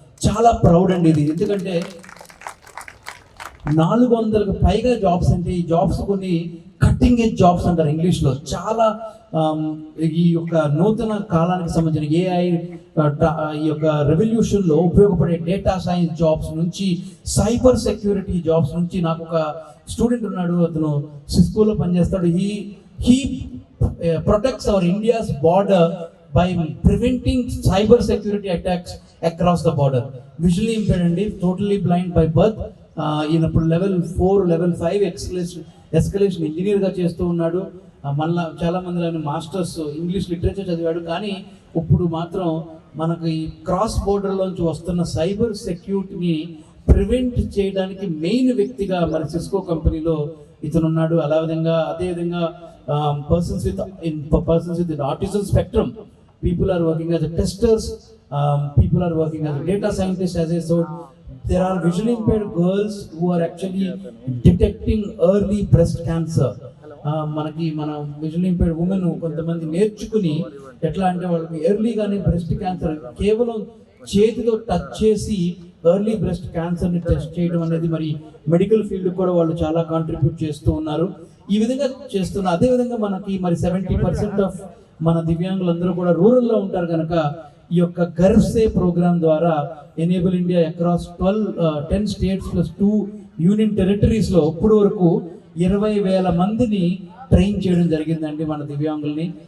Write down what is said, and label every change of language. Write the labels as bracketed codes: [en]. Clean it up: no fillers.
[te] చాలా ప్రౌడ్ అండి ఇది, ఎందుకంటే 400కి పైగా జాబ్స్ అంటే ఈ జాబ్స్ కొన్ని కట్టింగ్ ఎడ్జ్ జాబ్స్ అంటారు ఇంగ్లీష్లో. చాలా ఈ యొక్క నూతన కాలానికి సంబంధించిన ఏఐ ఈ యొక్క రెవల్యూషన్లో ఉపయోగపడే డేటా సైన్స్ జాబ్స్ నుంచి సైబర్ సెక్యూరిటీ జాబ్స్ నుంచి, నాకు ఒక స్టూడెంట్ ఉన్నాడు, అతను సిస్కోలో పనిచేస్తాడు. [en] He protects our India's border by preventing cyber security attacks across the border. Visually impaired అండి, totally blind by birth. [te] ఈయనప్పుడు level 4 level 5 escalation ఇంజనీర్గా చేస్తూ ఉన్నాడు. మళ్ళీ చాలా మంది ఆయన మాస్టర్స్ ఇంగ్లీష్ లిటరేచర్ చదివాడు. కానీ ఇప్పుడు మాత్రం మనకు ఈ క్రాస్ బోర్డర్లోంచి వస్తున్న సైబర్ సెక్యూరిటీని ప్రివెంట్ చేయడానికి మెయిన్ వ్యక్తిగా మన సిస్కో కంపెనీలో ఇతను ఉన్నాడు. [en] అదేవిధంగా persons with autism spectrum, people are working as a testers, people are working as a data scientists, as I said. There are visually impaired girls who are actually detecting early breast cancer. [te] మన visual impaired women కొంతమంది నేర్చుకుని ఎట్లా అంటే వాళ్ళకి ఎర్లీగానే breast cancer కేవలం చేతితో touch చేసి early breast క్యాన్సర్ని టెస్ట్ చేయడం అనేది మరి మెడికల్ ఫీల్డ్ కూడా వాళ్ళు చాలా కాంట్రిబ్యూట్ చేస్తూ ఉన్నారు. ఈ విధంగా చేస్తున్నారు. అదేవిధంగా మనకి మరి 70% ఆఫ్ మన దివ్యాంగులందరూ కూడా రూరల్లో ఉంటారు కనుక ఈ యొక్క గర్వ్సే ప్రోగ్రామ్ ద్వారా enable India across 10 states plus 2 union టెరిటరీస్లో ఇప్పుడు వరకు 20,000 మందిని ట్రైన్ చేయడం జరిగిందండి మన దివ్యాంగుల్ని.